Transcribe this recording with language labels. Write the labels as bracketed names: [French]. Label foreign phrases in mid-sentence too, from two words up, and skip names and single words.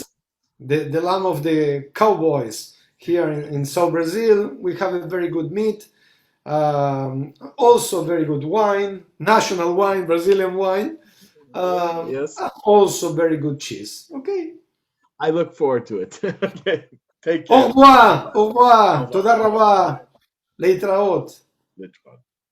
[English] Yes, the land of the cowboys. Here in South Brazil, we have a very good meat, also very good wine, national wine, Brazilian wine, Yes. also very good cheese. Okay. I look forward to it. Okay. Take [French] Au [English] care. [French] revoir, au Au revoir, revoir. [Hebrew] תודה רבה, להתראות. Lehitraot.